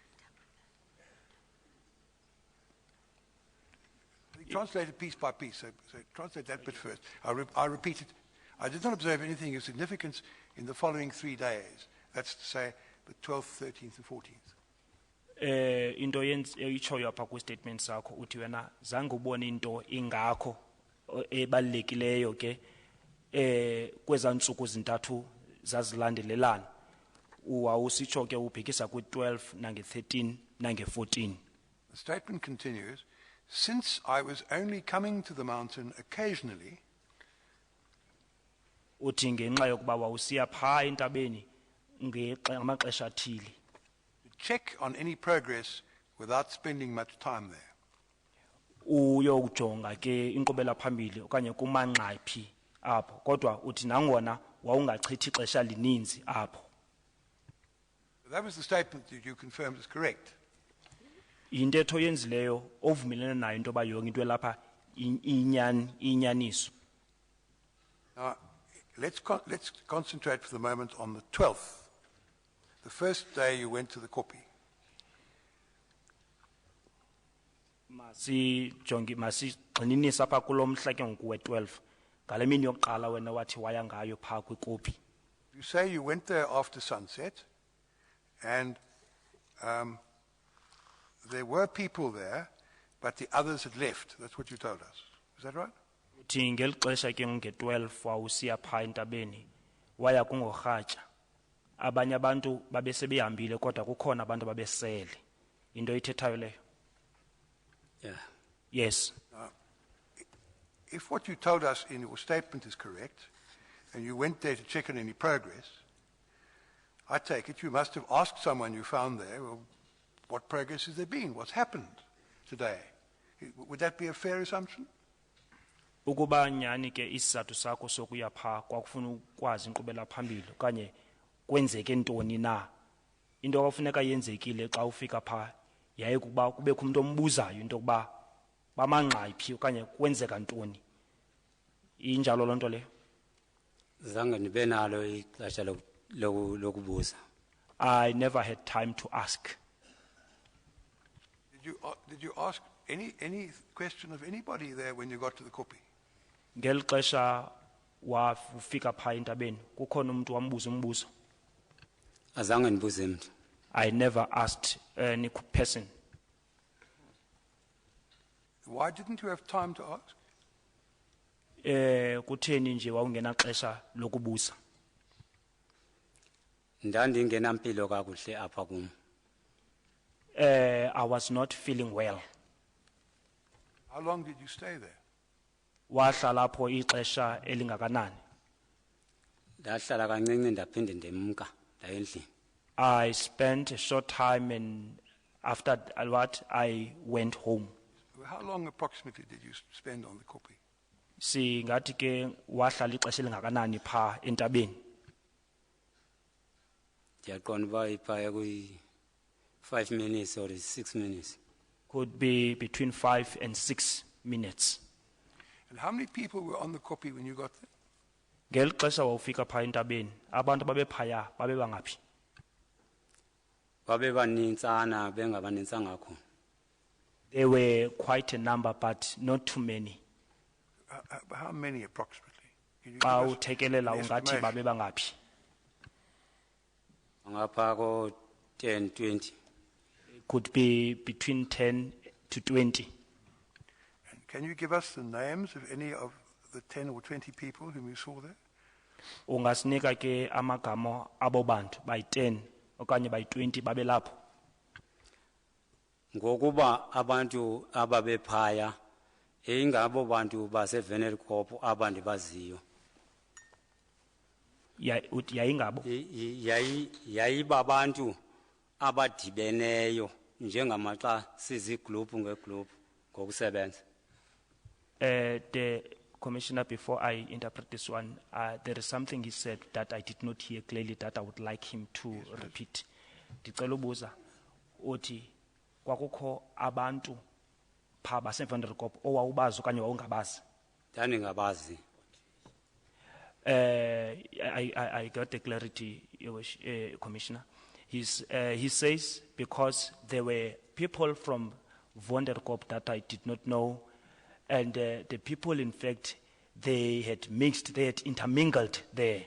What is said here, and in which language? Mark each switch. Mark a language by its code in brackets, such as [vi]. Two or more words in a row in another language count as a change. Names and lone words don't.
[en] Translate it piece by piece. So translate that bit first. I repeat it. I did not observe anything of significance in the following 3 days. That's to say, the 12th, 13th, and 14th. [xh] Into itshoyo apha kwistatement sakho uthi wena zange ubone into ingakho ebalulekileyo ke kweza ntsuku zintathu zazilandelelana wawusitsho ke ubhekisa kwi-12 nange-13 nange-14. [en] The statement continues, since I was only coming to the mountain occasionally, [xh] uthi ngenxa yokuba wawusiya phaa entabeni ngamaxesha athile [en] to check on any progress without spending much time there. [xh] uyokujonga ke inkqubela phambili okanye kumanqayiphi apho kodwa uthi nangona wawungachithi ixesha lininzi apho. [en] That was the statement that you confirmed is correct. [xh] Yintetho yenzileyo ovumelene nayo into yoba yonke into elapha inyaniso. [en] Now, let's concentrate for the moment on the 12th, the first day you went to the Kopi. [xh] Masigxininise apha kulo mhla ke ngoku we-12 ngale mini yokuqala wena wathi waya ngayo phaa kwikopi. [en] You say you went there after sunset, and there were people there, but the others had left. That's what you told us. Is that right? [xh] Uthi ngeli xesha ke nge-12 wawusiya phaa entabeni waya kungorhatya abanye abantu babesebehambile kodwa kukhona abantu babesele into ithethayo leyo. [en] Yeah. Yes. If what you told us in your statement is correct, and you went there to check on any progress, I take it you must have asked someone you found there, well, what progress has there been? What's happened today? Would that be a fair assumption? [xh] Ukuba nyani ke isizathu sakho sokuya phaa kwakufuna ukwazi inkqubela phambili okanye kwenzeke ntoni na into kwafuneka yenzekile xa ufika phaa yaye kuba kubekho umuntu ombuzayo into yokuba bamanqayiphi okanye kwenzeka ntoni injalo loo nto leyo. Zange ndibe nalo ixesha lokubuza. [en] I never had time to ask. Did you ask any question of anybody there when you got to the Kopi? [xh] Ngeli xesha wafika phaa entabeni kukhona umuntu wambuza umbuzo. Azange ndibuze mntu. [en] I never asked any person. Why didn't you have time to ask? [xh] Kutheni nje wawungenaxesha lokubuza? Ndandingenampilo kakuhle apha kum. [en] I was not feeling well. How long did you stay there? [xh] Wahlala apho ixesha elingakanani? Ndahlala kancinci ndaphinde ndemka ndaya endlini. [en] I spent a short time and after what I went home. How long approximately did you spend on the Kopi? [xh] Singathi ke wahlala ixesha elingakanani phaa entabeni? ndiyaqonda uba iphaya kwi- [en] 5 minutes or 6 minutes. Could be between 5 and 6 minutes. And how many people were on the copy when you got there? [xh] Ngeli xesha wawufika phaya entabeni, abantu babephaya babe bangaphi? Babe banintsana bengabanintsanga khona. [en] There were quite a number, but not too many. How many approximately? Can you [xh] Xa [en] give us [xh] uthekelela [en] an [xh] ungathi [en] estimation? [xh] babe bangaphi? Ngapha ko 10, 20. [en] Could be between 10 to 20. And can you give us the names of any of the 10 or 20 people whom you saw there? [xh] Ungasinika ke amagama abo bantu by 10 okanye by 20 babe lapho. Ngokuba abantu ababephaya ingabo bantu baseVenercorp abandibaziyo. Yayingabo. Yayiba abantu abadibeneyo njengamaxa sizigroup ngegroup ngokusebenza. [en] The commissioner, before I interpret this one, there is something he said that I did not hear clearly that I would like him to repeat. [xh] Ndicela ubuza uthi kwakukho abantu pha baseVenercorp owawubazi okanye wawungabazi. Ndandingabazi. [en] I got the clarity, Your Wish, Commissioner. He says because there were people from Vonderkop that I did not know, and the people, in fact, they had mixed, they had intermingled there.